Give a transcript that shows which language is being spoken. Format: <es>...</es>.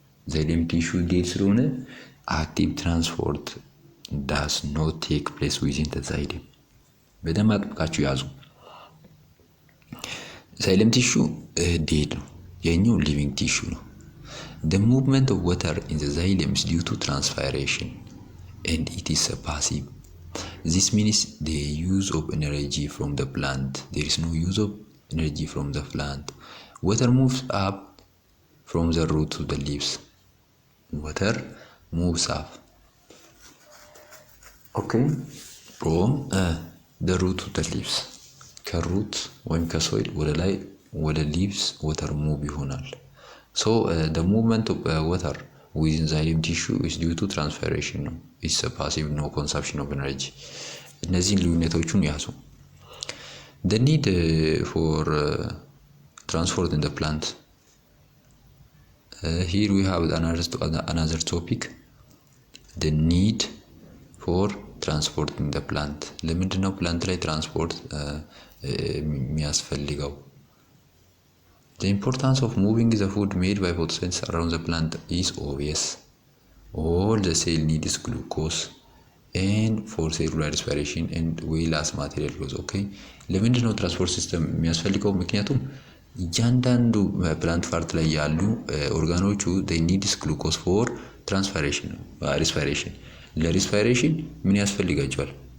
<en>ዛይለም ቲሹ ዴድ ስለሆነ አክቲቭ ትራንስፖርት ዳስ ኖት ቴክ ፕሌስ ዊዝን ዛይለም።</en> <am>በደንብ አጥብቃችሁ ያዙ።</am> <en>ዛይለም ቲሹ ዴድ ነው፣ የኛው ሊቪንግ ቲሹ ነው። The movement of water in the xylem is due to transpiration and it is passive. This means the use of energy from the plant. There is no use of energy from the plant. Water moves up from the root to the leaves. Water moves up. Okay, from the root to the leaves.</en> <am>ከሩት ወይም ከሶይል ወደ ላይ ወደ ሊቭስ ወተር ሙቭ ይሆናል።</am> <en>So the movement of water within xylem tissue is due to transpiration ነው። It's a passive, no consumption of energy።</en> <am>እነዚህን ልዩነቶቹን ያዙ።</am> <en>The need for transport in the plant. Here we have another topic. The need for transport in the plant.</en> <am>ለምንድን ነው ፕላንት ላይ ትራንስፖርት የሚያስፈልገው?</am> <en>The importance of moving the food made by photosynthesis around the plant is obvious. All the cell needs glucose and for cellular respiration and well as material goes.</en> <am>Okay, ለምንድን ነው ትራንስፖርት ሲስተም የሚያስፈልገው? ምክንያቱም እያንዳንዱ ፕላንት ፓርት ላይ ያሉ ኦርጋኖቹ</am> <en>they needs glucose for respiration</en> <am>ለሪስፓይሬሽን ምን ያስፈልጋቸዋል?</am>